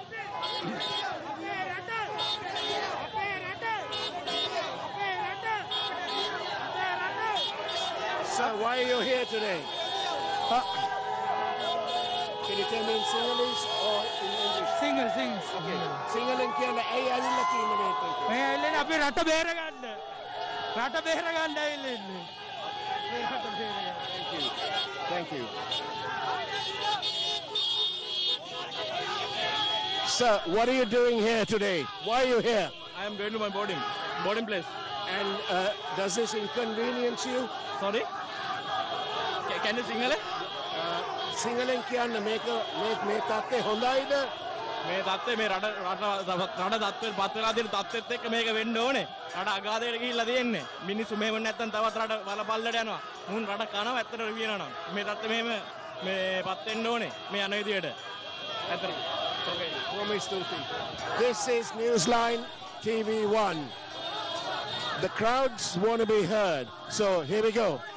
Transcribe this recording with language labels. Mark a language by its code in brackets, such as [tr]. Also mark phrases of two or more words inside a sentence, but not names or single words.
[en] So why are you here today? Can you tell me in Sinhalese or in English? Single. [si] Okay. Sinhala කියන්නේ ඇයි ඇවිල්ලා තියෙන්නේ මේක? මේ ඇල්ලෙන අපි රට බේර ගන්න. රට බේර ගන්න ඇවිල්ලා. [en] Thank you. Sir, what are you doing here today? Why are you here? I am going to my boarding place. And does this inconvenience you? Sorry? Can you Sinhala? [si] Sinhalen කියන්න මේ තත්ත්වය හොඳයිද? මේ තත්ත්වය මේ රට තත්ත්වයට පත් වෙලා තියෙන තත්ත්වෙත් එක්ක මේක වෙන්න ඕනේ. රට අගාධයට ගිහිල්ලා තියෙන්නේ. මිනිස්සු මෙහෙම නැත්තම් තවත් රට බලපල්ලට යනවා. මුන් රට කනවා ඇත්තට කියනවා. මේ තත්ත්වය මෙහෙම මේ පත් වෙන්න ඕනේ. මේ යන විදියට. ඇත්තට. [en] This is Newsline TV1. The crowds want to be heard. So here we go.